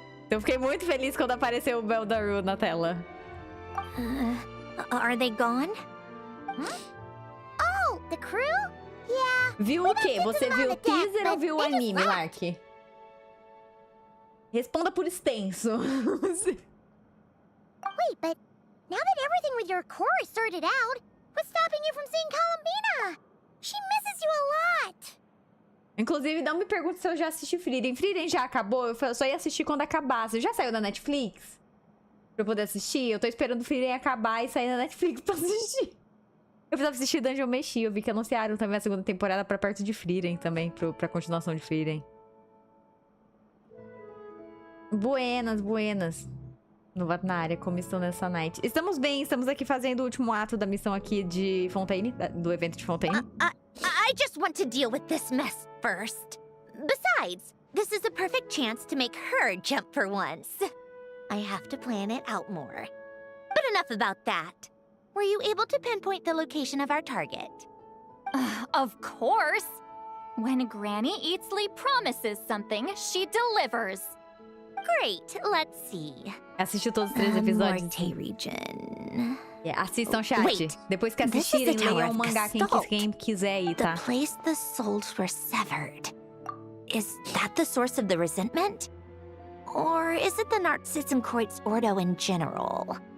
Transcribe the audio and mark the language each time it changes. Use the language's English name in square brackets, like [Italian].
[Portuguese] Eu fiquei muito feliz quando apareceu o Beldaru na tela. [English] Are they gone? Oh, the crew? Yeah. [Portuguese] Viu o quê? Você viu o teaser ou viu o anime, Lark? Responda por extenso. [English] Wait, but now that everything with your core is sorted out, what's stopping you from seeing Columbina? She misses you a lot. [Portuguese] Inclusive, não me pergunte se eu já assisti Frieren. Frieren já acabou? Eu só ia assistir quando acabasse. Já saiu da Netflix? Pra eu poder assistir? Eu tô esperando o Frieren acabar e sair na Netflix pra assistir. Eu precisava assistir Dungeon Meshi. Eu vi que anunciaram também a segunda temporada pra perto de Frieren também. Pra continuação de Frieren. Buenas, buenas. Novato na área, como estão nessa night? Estamos bem, estamos aqui fazendo o último ato da missão aqui de Fontaine, do evento de Fontaine. [English] I just want to deal with this mess first. Besides, this is a perfect chance to make her jump for once. I have to plan it out more. But enough about that. Were you able to pinpoint the location of our target? Of course! When Granny Eatsley promises something, she delivers. Great, let's see. [Portuguese] Assistiu todos os 3 episódios? [English] Morte region. [Portuguese] Assistam, chat. [English] Wait, [Portuguese] depois que assistirem, leiam o mangá quem quiser aí, tá? [English] The place the souls were severed. Is that the source of the resentment? Or is it the Narcissism-Kreuz Ordo in general?